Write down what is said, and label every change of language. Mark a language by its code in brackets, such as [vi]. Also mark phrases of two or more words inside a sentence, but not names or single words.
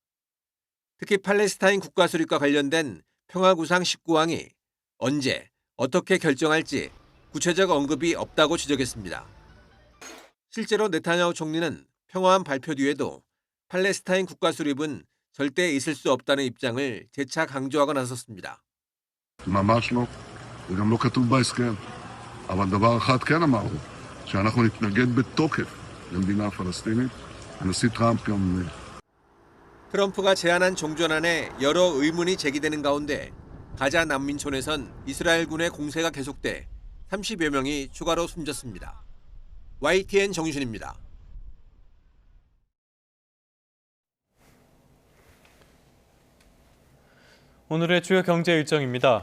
[ko] 특히 팔레스타인 국가 수립과 관련된 평화구상 19항이 언제, 어떻게 결정할지 구체적 언급이 없다고 지적했습니다. 실제로 네타냐후 총리는 평화안 발표 뒤에도 팔레스타인 국가 수립은 절대 있을 수 없다는 입장을 재차 강조하고 나섰습니다. [he] ממש לא, וגם לא כתוב בהסכם. אבל דבר אחד כן אמרנו, שאנחנו נתנגד בתוקף למדינה פלסטינית. הנשיא טראמפ גם... [ko] 트럼프가 제안한 종전안에 여러 의문이 제기되는 가운데 가자 난민촌에선 이스라엘군의 공세가 계속돼 30여 명이 추가로 숨졌습니다. YTN 정유신입니다. 오늘의 주요 경제 일정입니다.